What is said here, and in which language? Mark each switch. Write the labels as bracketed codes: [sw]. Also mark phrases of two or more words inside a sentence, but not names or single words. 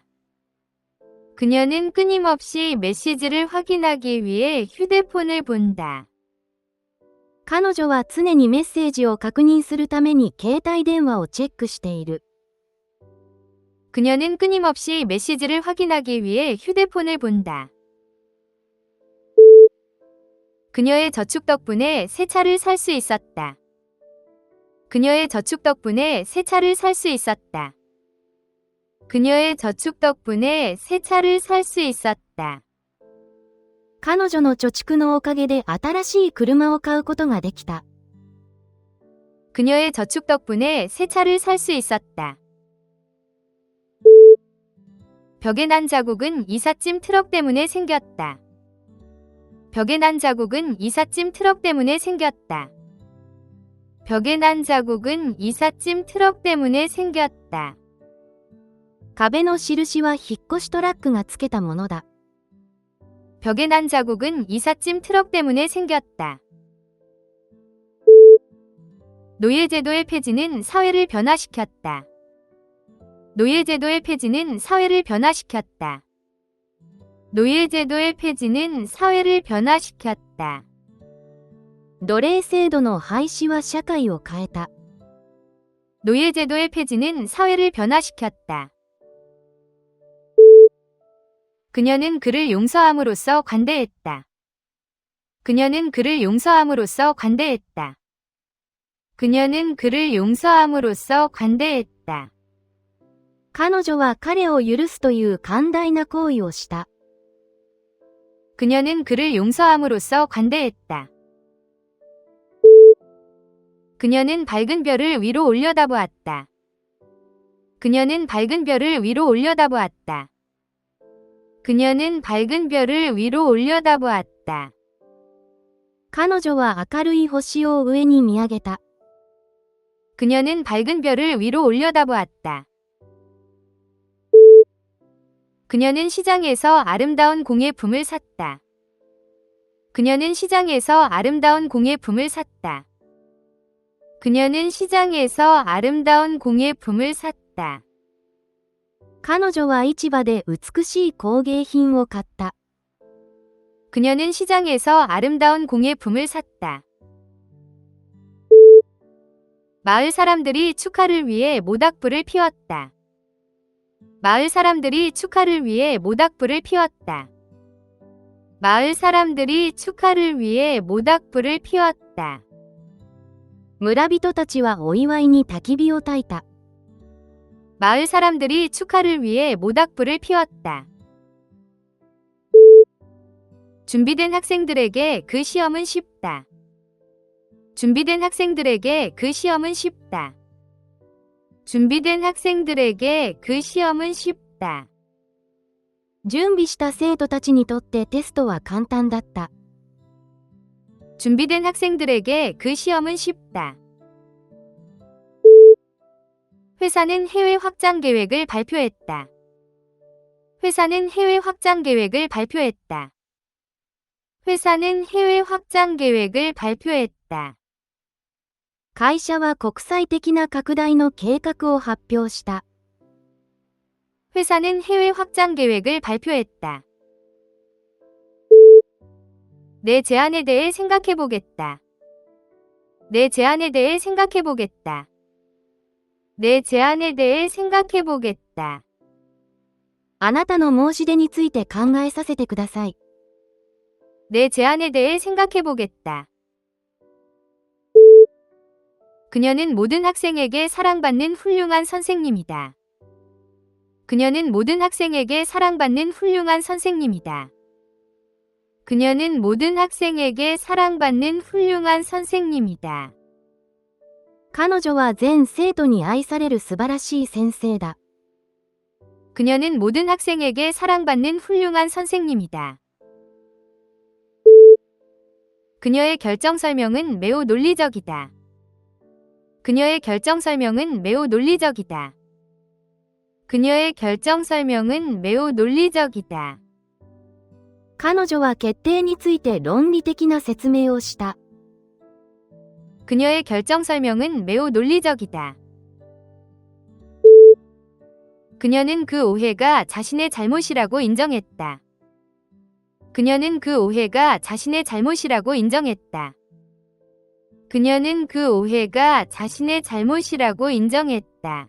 [ko] 그녀는 끊임없이 메시지를 확인하기 위해 휴대폰을 본다. [ja] 彼女は常にメッセージを確認するために携帯電話をチェックしている。 [ko] 그녀는 끊임없이 메시지를 확인하기 위해 휴대폰을 본다. 그녀의 저축 덕분에 새 차를 살 수 있었다. 그녀의 저축 덕분에 새 차를 살 수 있었다. 그녀의 저축 덕분에 새 차를 살 수 있었다. [ja] 彼女の貯蓄のおかげで新しい車を買うことができた。 [ko] 그녀의 저축 덕분에 새 차를 살 수 있었다. 벽에 난 자국은 이삿짐 트럭 때문에 생겼다. 벽에 난 자국은 이삿짐 트럭 때문에 생겼다. 벽에 난 자국은 이삿짐 트럭 때문에 생겼다. [ja] 壁の印は引っ越しトラックがつけたものだ。 [ko] 벽에 난 자국은 이삿짐 트럭 때문에 생겼다. 노예제도의 폐지는 사회를 변화시켰다. 노예제도의 폐지는 사회를 변화시켰다. 노예제도의 폐지는 사회를 변화시켰다. [ja] 奴隷制度の廃止は社会を変えた。 [ko] 노예제도의 폐지는 사회를 변화시켰다. 그녀는 그를 용서함으로써 관대했다. 그녀는 그를 용서함으로써 관대했다. 그녀는 그를 용서함으로써 관대했다. [ja] 彼女は彼を許すという寛大な行為をした。 [ko] 그녀는 그를 용서함으로써 관대했다. 그녀는 밝은 별을 위로 올려다보았다. 그녀는 밝은 별을 위로 올려다보았다. 그녀는 밝은 별을 위로 올려다보았다. [ja] 彼女は明るい星を上に見上げた。 [ko] 그녀는 밝은 별을 위로 올려다보았다. 그녀는 시장에서 아름다운 공예품을 샀다. 그녀는 시장에서 아름다운 공예품을 샀다. 그녀는 시장에서 아름다운 공예품을 샀다. [ja] 彼女は市場で美しい工芸品を買った。 [ko] 그녀는 시장에서 아름다운 공예품을 샀다. 마을 사람들이 축하를 위해 모닥불을 피웠다. 마을 사람들이 축하를 위해 모닥불을 피웠다. 마을 사람들이 축하를 위해 모닥불을 피웠다. [ja] 村人たちはお祝いに焚き火を焚いた。 [ko] 마을 사람들이 축하를 위해 모닥불을 피웠다. 준비된 학생들에게 그 시험은 쉽다. 준비된 학생들에게 그 시험은 쉽다. 준비된 학생들에게 그 시험은 쉽다. [ja] 準備した生徒たちにとってテストは簡単だった。 [ko] 준비된 학생들에게 그 시험은 쉽다. 회사는 해외 확장 계획을 발표했다. 회사는 해외 확장 계획을 발표했다. 회사는 해외 확장 계획을 발표했다. [ja] 会社は国際的な拡大の計画を発表した。 [ko] 회사는 해외 확장 계획을 발표했다. 내 제안에 대해 생각해보겠다. 내 제안에 대해 생각해보겠다. 내 제안에 대해 생각해보겠다. [ja] あなたの申し出について考えさせてください。 [ko] 내 제안에 대해 생각해보겠다. 그녀는 모든 학생에게 사랑받는 훌륭한 선생님이다. 그녀는 모든 학생에게 사랑받는 훌륭한 선생님이다. 그녀는 모든 학생에게 사랑받는 훌륭한 선생님이다. [ja] 彼女は全生徒に愛される素晴らしい先生だ。 [ko] 그녀는 모든 학생에게 사랑받는 훌륭한 선생님이다. 그녀의 결정 설명은 매우 논리적이다. 그녀의 결정 설명은 매우 논리적이다. 그녀의 결정 설명은 매우 논리적이다. [ja] 彼女は決定について論理的な説明をした。 [ko] 그녀의 결정 설명은 매우 논리적이다. 그녀는 그 오해가 자신의 잘못이라고 인정했다. 그녀는 그 오해가 자신의 잘못이라고 인정했다. 그녀는 그 오해가 자신의 잘못이라고 인정했다.